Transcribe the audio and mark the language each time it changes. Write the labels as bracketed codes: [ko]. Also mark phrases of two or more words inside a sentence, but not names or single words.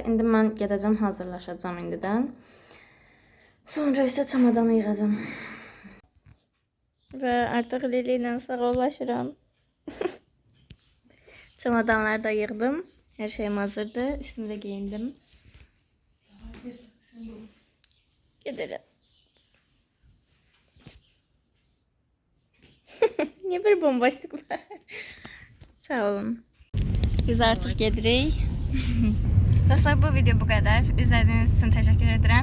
[az] İndi mən gedəcəm, hazırlaşacağam indidən. Sonra isə çamadanı yığacağım. Və artıq Lili ilə sağollaşıram. Çamadanları da yığdım. Hər şeyim hazırdır. Üstümü də geyindim. [tr] Gidelim. Niye böyle bombaşlık var? [az] Sağ olun. Biz artık gedirik. [tr] Dostlar, bu video bu kadar. İzlediğiniz için teşekkür ederim.